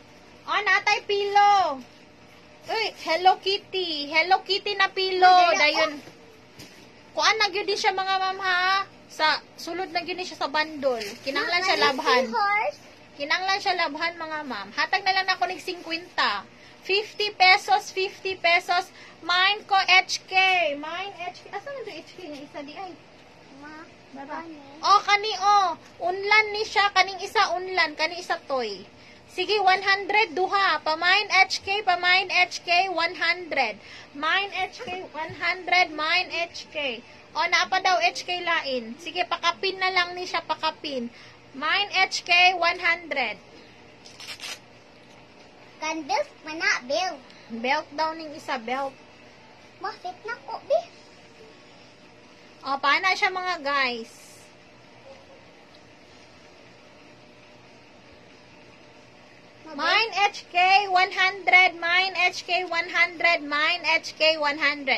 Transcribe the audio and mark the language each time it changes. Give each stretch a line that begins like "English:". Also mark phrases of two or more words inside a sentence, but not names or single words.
Cebuano: Oh, natay pilo. Uy, Hello Kitty. Hello Kitty na pilo. Dayon. Kuan na gyud siya mga ma'am ha. Sa sulod na gyud siya sa bandol. Kinanglan siya labhan. Kinanglan siya labhan mga ma'am. Hatag na lang ako nig 50. 50 pesos, 50 pesos. Mine ko HK. Mine HK. Asa man to HK nga isa di ay? Baba. Oh, kani oh. Unlan ni siya. Kaning isa unlan. Kani isa toy. Sige, 100 duha. Pamain HK, pamain HK, 100. Mine HK, 100. Mine HK. O, naapa daw HK lain. Sige, pakapin na lang ni siya, pakapin. Mine HK, 100. Kan belt mana belt. Belt daw ning isa, belt.
Filipino: Bakit na ko, be? O, paano siya mga guys?
Cebuano: Mine HK 100, mine HK 100, mine HK 100.